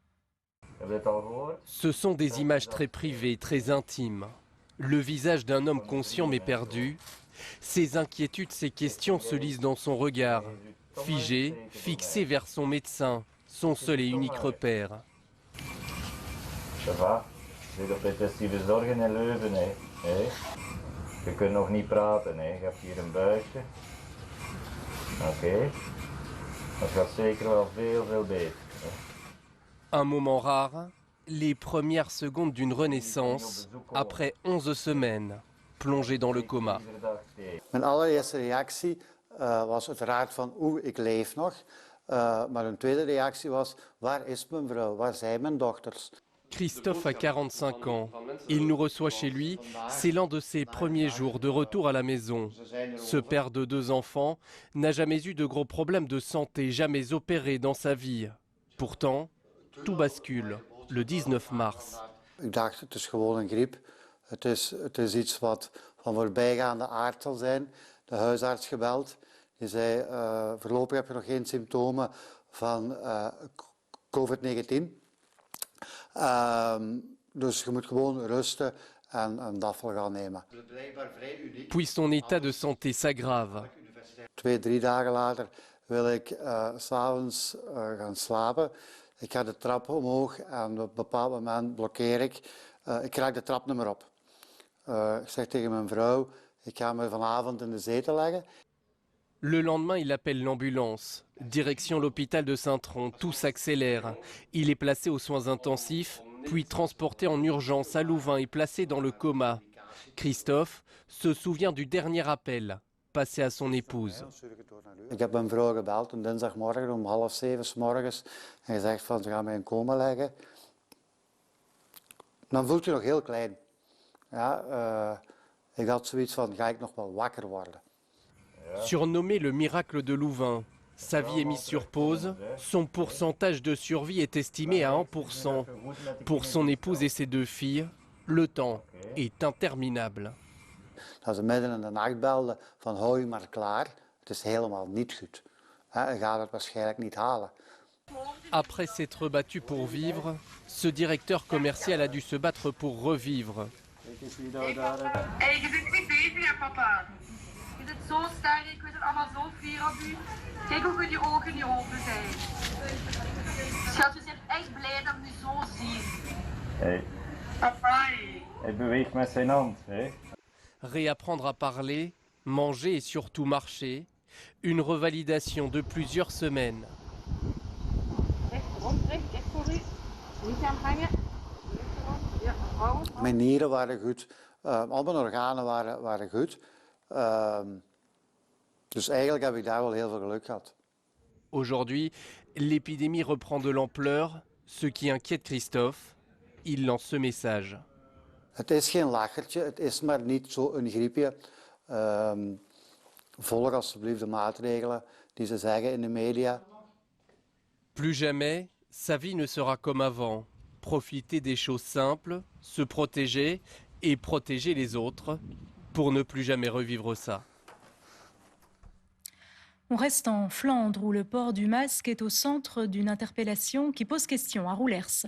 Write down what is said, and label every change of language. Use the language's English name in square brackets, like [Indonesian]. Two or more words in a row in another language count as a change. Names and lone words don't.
[French] Ce sont des images très privées, très intimes. Le visage d'un homme conscient mais perdu. Ses inquiétudes, ses questions se lisent dans son regard. Figé, fixé vers son médecin, son seul et unique repère. Ça va? [Dutch] Zit op intensieve zorg in Leuven, hè? Je kunt nog niet praten, hè? Je hebt hier een buisje. Oké. Dat gaat zeker wel veel beter. [French] Un moment rare, les premières secondes d'une renaissance après 11 semaines, plongé dans le coma. [Dutch] Mijn allereerste reactie was uiteraard van ik leef nog. Maar een tweede reactie was, waar is mijn vrouw, waar zijn mijn dochters? [French] Christophe a 45 ans. Il nous reçoit chez lui. C'est l'un de ses premiers jours de retour à la maison. Ce père de 2 enfants n'a jamais eu de gros problèmes de santé, jamais opéré dans sa vie. Pourtant, tout bascule le 19 mars. [Dutch] Ik dacht, het is gewoon een griep. Het is iets wat van voorbijgaande aard zal zijn. De huisarts gebeld. Die zei, voorlopig heb je nog geen symptomen van COVID-19. Dus je moet gewoon rusten en een afval gaan nemen. [French] Puis son état de santé s'aggrave. [Dutch] 2-3 dagen later wil ik 's avonds gaan slapen. Ik ga de trap omhoog en op een bepaald moment blokkeer ik. Ik raak de trap niet meer op. Ik zeg tegen mijn vrouw, ik ga me vanavond in de zetel leggen. [French] Le lendemain, il appelle l'ambulance. Direction l'hôpital de Saint-Tron, tout s'accélère. Il est placé aux soins intensifs, puis transporté en urgence à Louvain et placé dans le coma. Christophe se souvient du dernier appel, passé à son épouse. [Dutch] Ik heb mijn vrouw gebeld een dinsdagmorgen om 6:30 's morgens en gezegd van ze gaan mij in coma leggen. Dan voelt je nog heel klein. Ja, ik had zoiets van, ga ik nog wel wakker worden? [French] Surnommé le miracle de Louvain, sa vie est mise sur pause. Son pourcentage de survie est estimé à 1%. Pour son épouse et ses 2 filles, le temps est interminable. [Dutch] Dat ze midden in de nacht belden van hou je maar klaar, het is helemaal niet goed. Je gaat het waarschijnlijk niet halen. [French] Après s'être battu pour vivre, ce directeur commercial a dû se battre pour revivre. [Dutch] Hey, je bent niet bezig, hè, papa. Je zit zo sterk, we zijn allemaal zo fier op u. Kijk hoe goed je ogen niet open zijn. Schat, we zijn echt blij dat we u zo zien. Hey. Papa. Hij beweegt met zijn hand, hè? [French] Réapprendre à parler, manger et surtout marcher. Une revalidation de plusieurs semaines. [Dutch] Mijn nieren waren goed, al mijn organen waren goed. Dus eigenlijk heb ik daar wel heel veel geluk gehad. [French] Aujourd'hui, l'épidémie reprend de l'ampleur, ce qui inquiète Christophe. Il lance ce message. [Dutch] Het is geen lachertje, het is maar niet zo een griepje. Volg alsjeblieft de maatregelen die ze zeggen in de media. [French] Plus jamais, sa vie ne sera comme avant. Profiter des choses simples, se protéger et protéger les autres pour ne plus jamais revivre ça. On reste en Flandre où le port du masque est au centre d'une interpellation qui pose question à Roulers.